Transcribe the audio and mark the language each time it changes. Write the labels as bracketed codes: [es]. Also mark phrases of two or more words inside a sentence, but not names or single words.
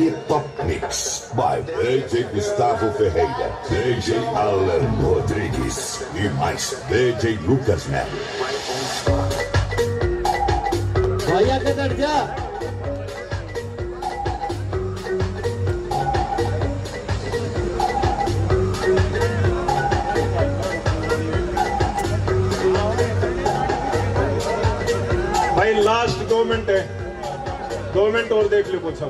[pt] CD Top Mix by DJ Gustavo Ferreira, DJ Alan Rodrigues e mais DJ Lucas Neto. [hi] भाई आके बैठ जा। भाई लास्ट 2 मिनट है, 2 मिनट और देख लो कुछ।